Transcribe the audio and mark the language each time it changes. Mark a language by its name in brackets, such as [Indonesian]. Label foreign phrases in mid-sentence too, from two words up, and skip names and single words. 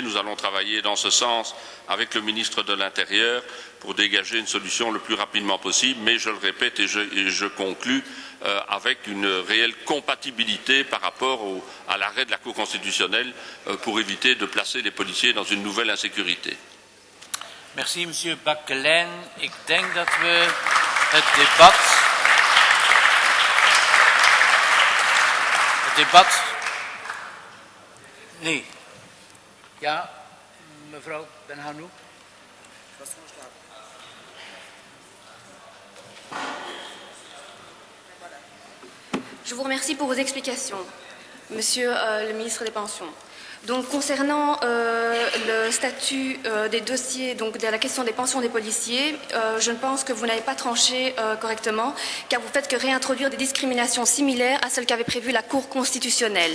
[French] Nous allons travailler dans ce sens avec le ministre de l'Intérieur pour dégager une solution le plus rapidement possible, mais je le répète et je conclus avec une réelle compatibilité par rapport à l'arrêt de la Cour constitutionnelle pour éviter de placer les policiers dans une nouvelle insécurité. Merci, Monsieur [Dutch] Bakkelein. Ik denk dat we het debat... Nee. Ja, mevrouw Benhanou. [French] Je vous remercie pour vos explications, Monsieur le ministre des Pensions. Donc, concernant le statut des dossiers, donc de la question des pensions des policiers, je ne pense que vous n'avez pas tranché correctement, car vous faites que réintroduire des discriminations similaires à celles qu'avait prévues la Cour constitutionnelle.